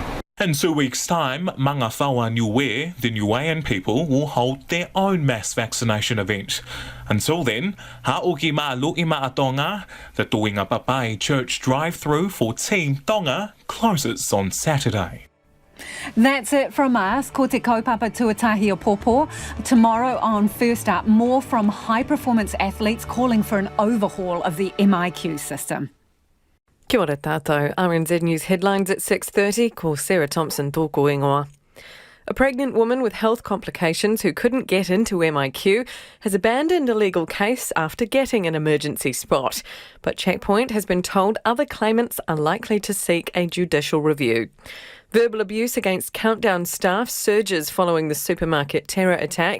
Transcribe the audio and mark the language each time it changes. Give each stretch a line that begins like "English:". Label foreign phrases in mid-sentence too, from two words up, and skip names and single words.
English: In 2 weeks' time, Mangawhaua Niue, the Niuean people, will hold their own mass vaccination event. Until then, Ha'oki Malu I Maatonga, the Toinga Papai Church drive-through for Team Tonga, closes on Saturday. That's it from us.
Māori: Ko te kaupapa tuatahi o Pōpō.
English: Tomorrow on First Up, more from high-performance athletes calling for an overhaul of the MIQ system.
Māori: Kia ora tātou.
English: RNZ News headlines at 6:30.
Māori: Ko Sarah Thompson tōko ingoa.
English: A pregnant woman with health complications who couldn't get into MIQ has abandoned a legal case after getting an emergency spot. But Checkpoint has been told other claimants are likely to seek a judicial review. Verbal abuse against Countdown staff surges following the supermarket terror attack.